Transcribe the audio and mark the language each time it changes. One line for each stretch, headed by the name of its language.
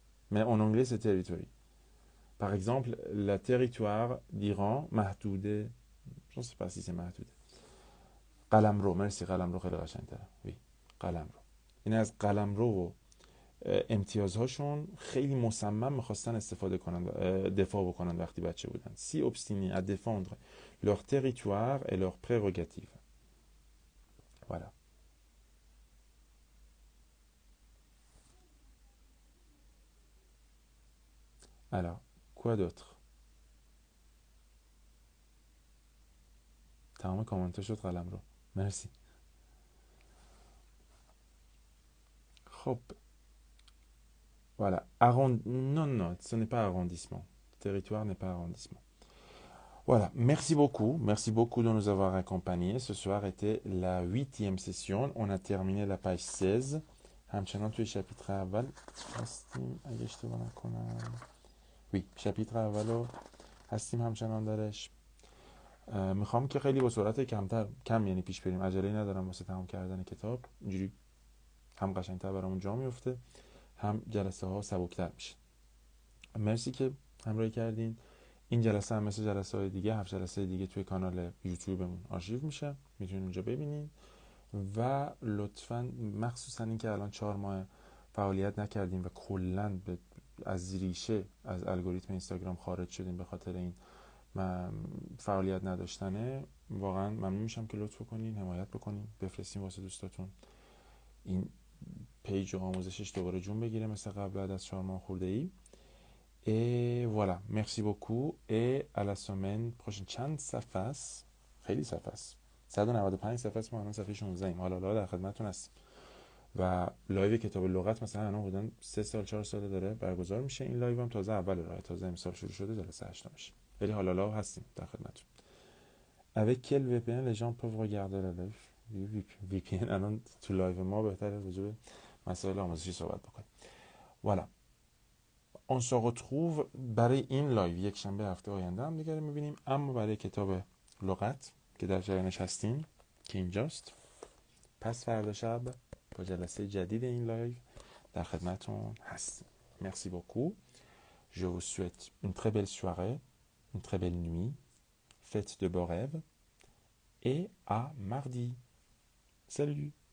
French: Mais en anglais c'est territory. Par exemple, le territoire d'Iran محدوده. Je ne sais pas si c'est محدوده.
Persian: قلمرو. مرسی، قلمرو خیلی قشنگ‌تره. وی قلمرو. این از قلمرو و امتیازهاشون خیلی مصمم میخواستن استفاده کنن، دفاع بکنن وقتی بچه بودن.
French: Si obstinés à défendre leur territoire et leurs prérogatives. Voilà. Alors, quoi d'autre؟
Persian: تمام کامنت شد قلم رو. مرسی. خب voilà.
French: Non, non, ce n'est pas arrondissement. Territoire n'est pas arrondissement. Voilà, merci beaucoup de nous avoir accompagnés. Ce soir était la 8e session. On a terminé la page 16.
Persian: همچنان توی شپیتر اول هستیم اگه اشتباه نکنم. وی شپیتر اول رو هستیم همچنان درش. میخوام که خیلی با سرعت کم یعنی پیش بریم. عجله ندارم واسه تمام کردن کتاب. اینجوری هم قشنگتر برامون جا میفته هم جلسه ها سبکتر میشه. مرسی که همراهی کردین. این جلسه هم مثل جلسه های دیگه 7 جلسه دیگه توی کانال یوتیوبمون آرشیو میشه، میتونین اونجا ببینین و لطفاً مخصوصا این که الان 4 ماه فعالیت نکردیم و کلاً از ریشه از الگوریتم اینستاگرام خارج شدیم به خاطر این فعالیت نداشتنه، واقعا ممنون میشم که لطف کنین حمایت بکنین، بفرستین واسه دوستاتون این پیج و آموزشش دوباره جون بگیره مثل قبل بعد از 4 ماه خورده ای.
French: Et voilà, merci beaucoup et à la semaine prochaine.
Persian: چند صفحه است؟ خیلی صفحه است. 195 صفحه است. ما الان صفحه 16 ایم. حالا در خدمتتون هستیم. و لایو کتاب لغت مثلا الان حدود 3 سال 4 سال داره برگزار میشه. این لایو هم تازه اول راه، تازه امسال شروع شده، جلسه 8 میشه. ولی حالا هستیم در خدمتتون.
French: Avec quel VPN les gens peuvent regarder la live؟
Persian: VPN الان تو لایو ما بهتره راجع به مسائل آموزشی صحبت بکنیم.
French: Voilà. On se retrouve
Persian: برای این لایو یک شنبه هفته آینده هم دیگه میبینیم، اما برای کتاب لغت که در جریانش هستیم که اینجاست پس فردا شب با جلسه جدید این لایو در خدمتون هستیم.
French: Merci beaucoup. Je vous souhaite une très belle soirée, une très belle nuit. Faites de beaux rêves et à mardi. Salut.